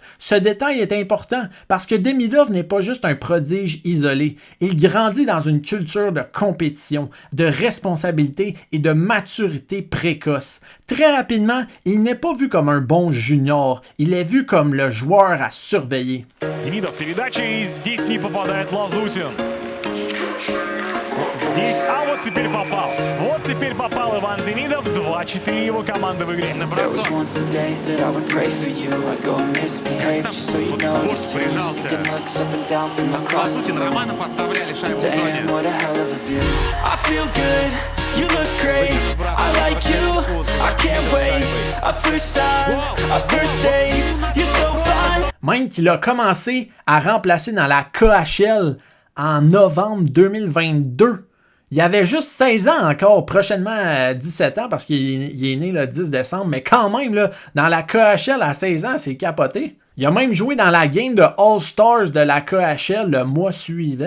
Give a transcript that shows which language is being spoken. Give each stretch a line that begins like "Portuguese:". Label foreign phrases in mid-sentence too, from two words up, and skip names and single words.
French: Ce détail est important parce que Demidov n'est pas juste un prodige isolé. Il grandit dans une culture de compétition, de responsabilité et de maturité précoce. Très rapidement, il n'est pas vu comme un bon junior. Il est vu comme le joueur à surveiller.
Russian: Демидов передача, и здесь не попадает Лазутин. Здесь, а вот теперь попал. Вот теперь попал Иван Демидов. 2-4 его команда в игре.
English: There was once a day that I would pray for you. I'd go and misbehave, just so you know. This team is sneaking looks up and down from across the room. Damn, what a hell of a view. I feel good, you look great. I like you, I can't wait. A first time, a first date. You're so fine.
French: Même qu'il a commencé à remplacer dans la KHL en novembre 2022. Il avait juste 16 ans encore, prochainement 17 ans parce qu'il est né le 10 décembre, mais quand même, là, dans la KHL à 16 ans, c'est capoté. Il a même joué dans la game de All-Stars de la KHL le mois suivant.